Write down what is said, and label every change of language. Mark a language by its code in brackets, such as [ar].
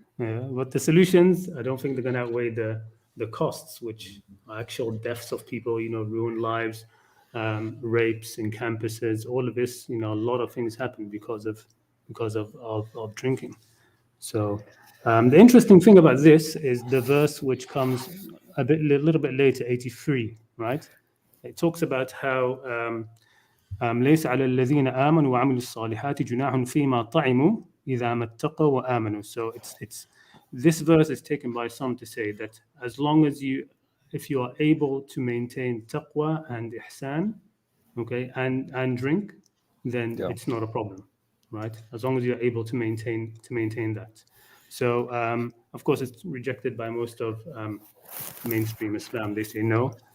[en] Yeah, but the solutions, I don't think they're going to outweigh the costs, which are actual deaths of people, ruined lives, rapes in campuses, all of this. A lot of things happen because of drinking. So the interesting thing about this is the verse which comes a little bit later, 83, right? It talks about how [ar] ليس على الذين آمنوا وعملوا الصالحات جناح فيما طعموا إذا ما اتقوا وآمنوا. [en] So it's this verse is taken by some to say that as long as if you are able to maintain taqwa and ihsan, okay, and drink, then it's not a problem, right? As long as you're able to maintain that. So of course it's rejected by most of mainstream Islam. They say no.